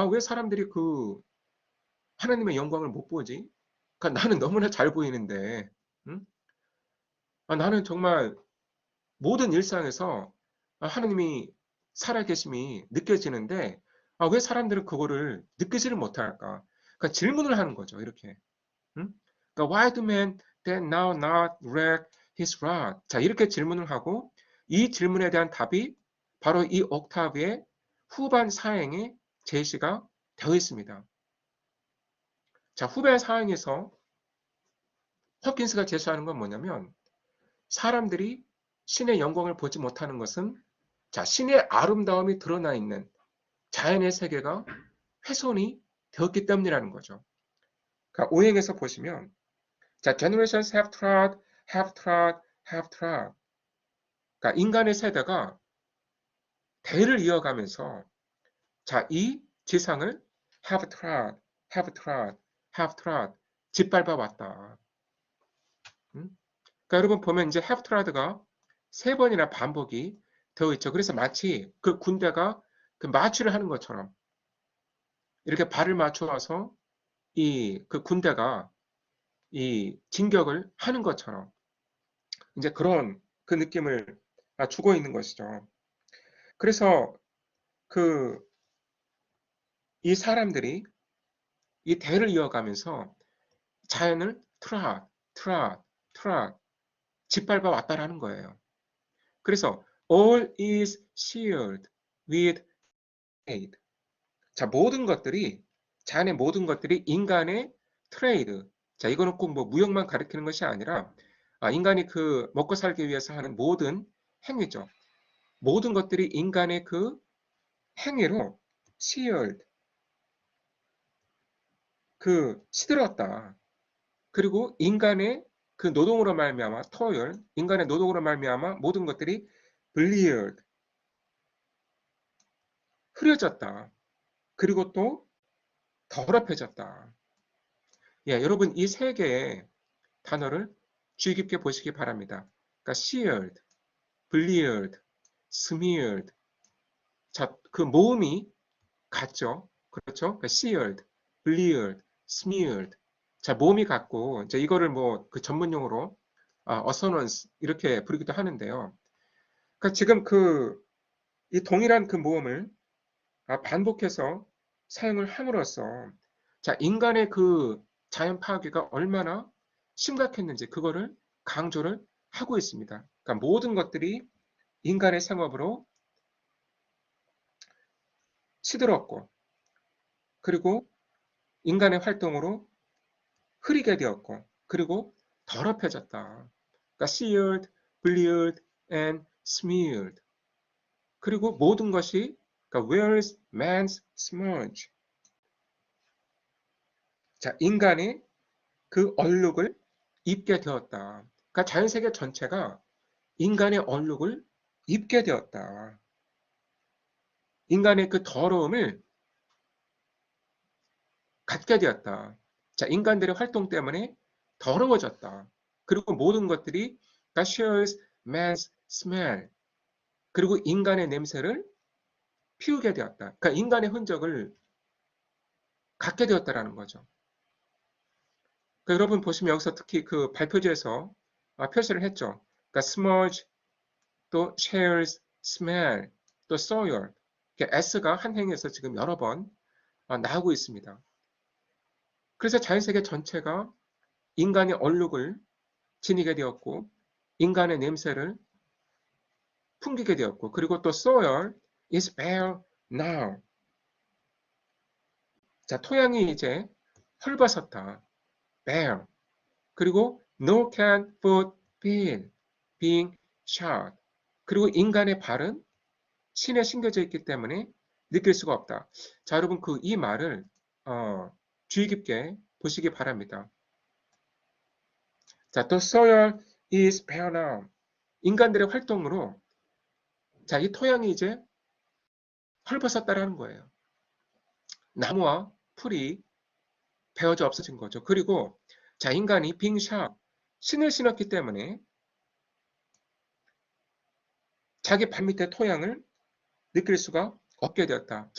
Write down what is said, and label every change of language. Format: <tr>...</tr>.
<ko>왜 사람들이 그 하나님의 영광을 못 보지? 그러니까 나는 너무나 잘 보이는데, 응? 나는 정말 모든 일상에서 하나님이 살아계심이 느껴지는데 왜 사람들은 그거를 느끼지를 못할까? 그러니까 질문을 하는 거죠. 이렇게. 응?</ko> <en>그러니까 why do men then now not reck his rod?</en> <ko>자 이렇게 질문을 하고 이 질문에 대한 답이 바로 이 옥타브의 후반 사행에 제시가 되어 있습니다. 자 후반 사행에서 허킨스가 제시하는 건 뭐냐면 사람들이 신의 영광을 보지 못하는 것은 자, 신의 아름다움이 드러나 있는 자연의 세계가 훼손이 되었기 때문이라는 거죠.</ko> <en>그러니까 오행에서 보시면 자, generations have trod, have trod, have trod.</en> <ko>그러니까 인간의 세대가 대를 이어가면서 자, 이 지상을</ko> <en>have trod, have trod, have trod</en> <ko>짓밟아 왔다. 그러니까 여러분 보면 이제 have trod가 세 번이나 반복이 되어 있죠. 그래서 마치 그 군대가 그 마취를 하는 것처럼 이렇게 발을 맞춰와서 이 그 군대가 이 진격을 하는 것처럼 이제 그런 그 느낌을 주고 있는 것이죠. 그래서 그 이 사람들이 이 대를 이어가면서 자연을 트롯 짓밟아 왔다라는 거예요.</ko> <en>그래서 all is shared with trade.</en> <ko>자, 모든 것들이 자연의 모든 것들이 인간의 트레이드. 자, 이거는 꼭 뭐 무역만 가리키는 것이 아니라 인간이 그 먹고 살기 위해서 하는 모든 행위죠. 모든 것들이 인간의 그 행위로 shared, 그 시들었다. 그리고 인간의 그 노동으로 말미암아 toil, 인간의 노동으로 말미암아 모든 것들이 bleared, 흐려졌다. 그리고 또 더럽혀졌다. 예, 여러분 이 세 개의 단어를 주의 깊게 보시기 바랍니다.</ko> <en>그러니까 seared, bleared, smeared.</en> <ko>자, 그 모음이 같죠? 그렇죠?</ko> <en>그러니까 seared, bleared, smeared.</en> <ko>자, 모음이 같고 이제 이거를 뭐 그 전문 용어로 assonance 이렇게 부르기도 하는데요. 그러니까 지금 그 이 동일한 그 모음을 반복해서 사용을 함으로써 자, 인간의 그 자연 파괴가 얼마나 심각했는지 그거를 강조를 하고 있습니다. 그러니까 모든 것들이 인간의 생업으로 시들었고 그리고 인간의 활동으로 흐리게 되었고 그리고 더럽혀졌다.</ko> <en>그러니까 seared, bleared, and smeared. 그리고 모든 것이 그러니까 wears man's smudge.</en> <ko>자, 인간의 그 얼룩을 입게 되었다. 그러니까 자연세계 전체가 인간의 얼룩을 입게 되었다. 인간의 그 더러움을 갖게 되었다. 자, 인간들의 활동 때문에 더러워졌다. 그리고 모든 것들이</ko> <en>shares man's smell.</en> <ko>그리고 인간의 냄새를 피우게 되었다. 그러니까 인간의 흔적을 갖게 되었다라는 거죠. 그러니까 여러분 보시면 여기서 특히 그 발표지에서 표시를 했죠.</ko> <en>그러니까 smudge, 또 shares, smell, 또 soil.</en> <ko>S가 한 행에서 지금 여러 번 나오고 있습니다. 그래서 자연세계 전체가 인간의 얼룩을 지니게 되었고 인간의 냄새를 풍기게 되었고 그리고 또</ko> <en>soil is bare now.</en> <ko>자, 토양이 이제 헐벗었다.</ko> <en>bare. 그리고 no can foot feel being shod.</en> <ko>그리고 인간의 발은 신에 심겨져 있기 때문에 느낄 수가 없다. 자, 여러분 그 이 말을 주의 깊게 보시기 바랍니다.</ko> <en>자, 또 soil is bare now.</en> <ko>인간들의 활동으로 자, 이 토양이 이제 헐벗었다라는 거예요. 나무와 풀이 베어져 없어진 거죠. 그리고 자, 인간이 빙샷, 신을 신었기 때문에 자기 발밑의 토양을 느낄 수가 없게 되었다.</ko>